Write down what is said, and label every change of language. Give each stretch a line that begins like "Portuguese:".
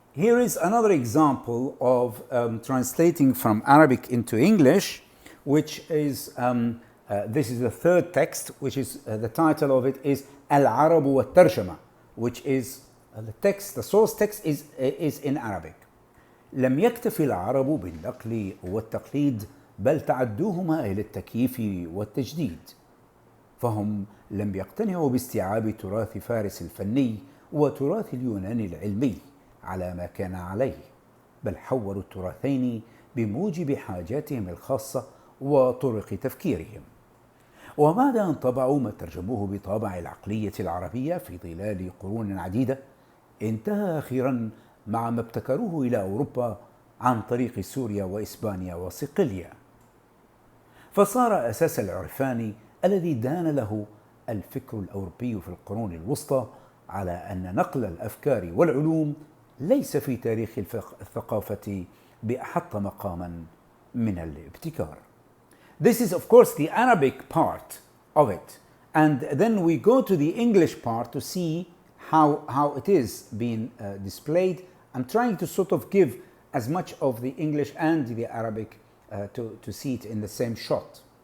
English: Here is another example of translating from Arabic into English, which is, this is the third text, which is, the title of it is
Arabic: العرب والترجمة,
English: which is the text, the source text is in Arabic.
Arabic: لم يكتف العرب بالنقل والتقليد بل تعدوهما إلى التكييف والتجديد، فهم لم يقتنعوا باستيعاب تراث فارس الفني وتراث اليونان العلمي على ما كان عليه، بل حوروا التراثين بموجب حاجاتهم الخاصة وطرق تفكيرهم. وبعد أن طبعوا ما ترجموه بطابع العقلية العربية في ظلال قرون عديدة، انتهى أخيرا مع ما ابتكروه إلى أوروبا عن طريق سوريا وإسبانيا وصقلية، فصار أساس العرفان الذي دان له الفكر الأوروبي في القرون الوسطى على أن نقل الأفكار والعلوم ليس في تاريخ الثقافة بأحط مقاما من الابتكار.
English: This is of course the Arabic part of it, and then we go to the English part to see how it is being displayed. I'm trying to sort of give as much of the English and the Arabic to see it in the same shot.